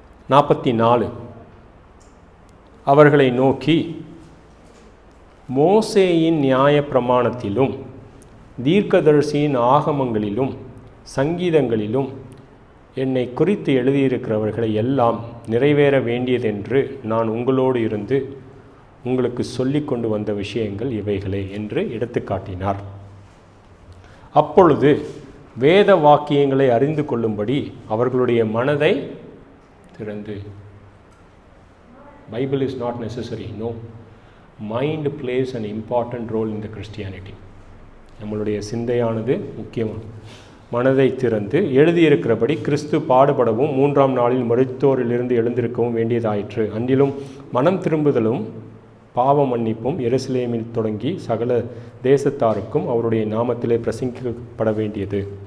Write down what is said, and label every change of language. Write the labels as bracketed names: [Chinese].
[Tamil] நாற்பத்தி அவர்களை நோக்கி, மோசேயின் நியாய பிரமாணத்திலும் தீர்க்கதரிசியின் ஆகமங்களிலும் சங்கீதங்களிலும் என்னை குறித்து எழுதியிருக்கிறவர்களை எல்லாம் நிறைவேற வேண்டியதென்று நான் உங்களோடு இருந்து உங்களுக்கு சொல்லி கொண்டு வந்த விஷயங்கள் இவைகளே என்று எடுத்து காட்டினார். அப்பொழுது வேத வாக்கியங்களை அறிந்து கொள்ளும்படி அவர்களுடைய மனதை திறந்து. [English] Bible is not necessary. No. Mind plays an important role in the Christianity. [Tamil] நம்மளுடைய சிந்தையானது முக்கியமானது. மனதை திறந்து எழுதியிருக்கிறபடி கிறிஸ்து பாடுபடவும் 3ஆம் நாளில் மரித்தோரிலிருந்து எழுந்திருக்கவும் வேண்டியதாயிற்று. அன்றிலும் மனம் திரும்புதலும் பாவ மன்னிப்பும் எருசலேமில் தொடங்கி சகல தேசத்தாருக்கும் அவருடைய நாமத்திலே பிரசங்கிக்கப்பட வேண்டியது.